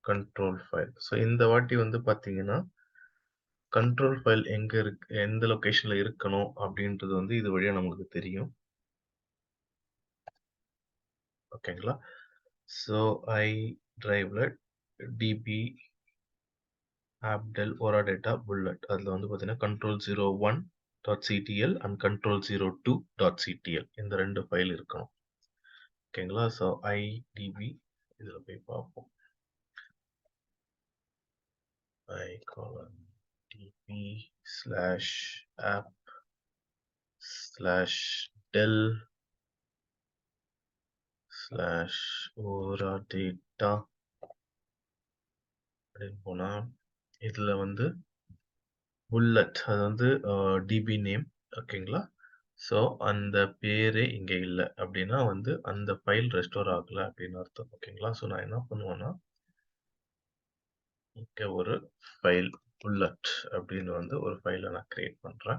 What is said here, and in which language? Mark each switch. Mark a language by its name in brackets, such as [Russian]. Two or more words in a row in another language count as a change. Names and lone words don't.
[Tamil] ஸோ இந்த வாட்டி வந்து பார்த்தீங்கன்னா [English] control file [Tamil] எங்க இருக்கு, எந்த லொகேஷன்ல இருக்கணும் அப்படின்றது வந்து இது வழியா நமக்கு தெரியும். ஓகேங்களா? ஸோ ஐ டிரைவ்ல db appdel oradata bullet அதுல வந்து பார்த்தீங்கன்னா control01.ctl and control02.ctl இந்த ரெண்டு ஃபைல் இருக்கணும். ஓகேங்களா? ஸோ idb இதுல போய் பார்ப்போம். [English] I colon db slash app slash del slash oradata [Tamil] அப்படின்னு போனா இதுல வந்து புல்லட் அது வந்து டிபி நேம். ஓகேங்களா? ஸோ அந்த பேரே இங்க இல்லை அப்படின்னா வந்து அந்த [English] file restore [Tamil] ஆகல அப்படின்னு அர்த்தம். ஓகேங்களா? ஸோ நான் என்ன பண்ணுவேன்னா இங்க ஒரு ஃபைல் புல்லட் அப்படின்னு வந்து ஒரு ஃபைலை நான் கிரியேட் பண்றேன்.